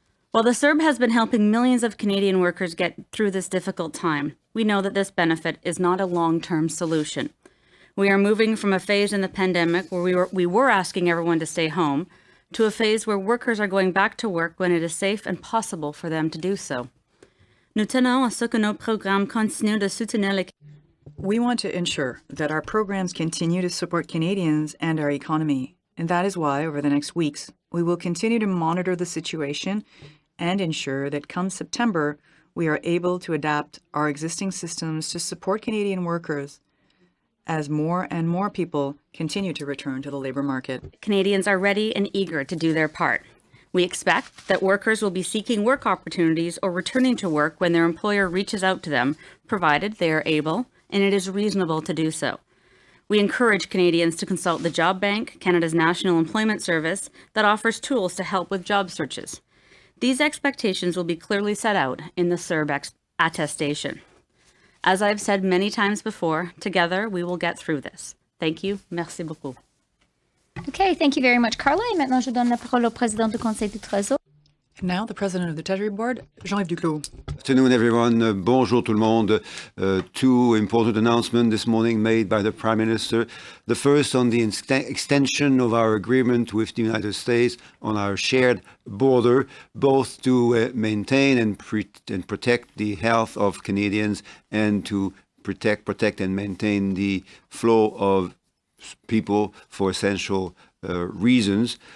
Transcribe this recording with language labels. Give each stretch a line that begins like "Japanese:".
English: While the CERB has been helping millions of Canadian workers get through this difficult time, we know that this benefit is not a long-term solution. We are moving from a phase in the pandemic where we were asking everyone to stay home to a phase where workers are going back to work when it is safe and possible for them to do so.
French: Nous tenons à ce que nos programmes continuent de soutenir les.
English: We want to ensure that our programs continue to support Canadians and our economy, and that is why, over the next weeks, we will continue to monitor the situation and ensure that come September, we are able to adapt our existing systems to support Canadian workers as more and more people continue to return to the labor market. Canadians are ready and eager to do their part. We expect that workers will be seeking work opportunities or returning to work when their employer reaches out to them, provided they are able and it is reasonable to do so. We encourage Canadians to consult the Job Bank, Canada's national employment service, that offers tools to help with job searches. These expectations will be clearly set out in the CERB attestation. As I've said many times before, together we will get through this. Thank you.
French: Merci beaucoup.
English: Okay, thank you very much, Carla.
French: Et maintenant, je donne la parole au président du Conseil du Trésor.
English: And now the president of the Treasury Board, Jean-Yves Duclos. Good afternoon, everyone.
French: Bonjour tout le monde.
English: Two important announcements this morning made by the Prime Minister. The first on the extension of our agreement with the United States on our shared border, both to maintain and protect the health of Canadians and to protect and maintain the flow of people for essential reasons.